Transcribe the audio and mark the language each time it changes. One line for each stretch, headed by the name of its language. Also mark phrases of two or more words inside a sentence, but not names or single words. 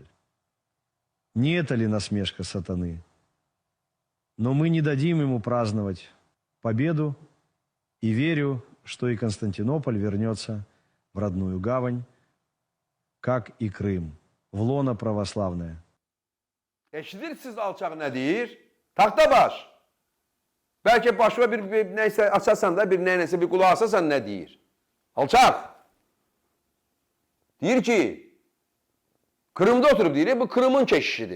Russian: Не это ли насмешка сатаны? Но мы не дадим ему праздновать победу, и верю, что и Константинополь вернется в родную гавань, как и Крым, в лоно православное.
Azerbaijani: Eşidirsiniz alçaq nə deyir? Taxta baş. Bəlkə başına bir nəysə açasan da, bir nəyəsə bir qulaq asasan nə deyir? Alçaq. Deyir ki, Kırım'da oturup deyir, bu Kırım'ın keşişidir.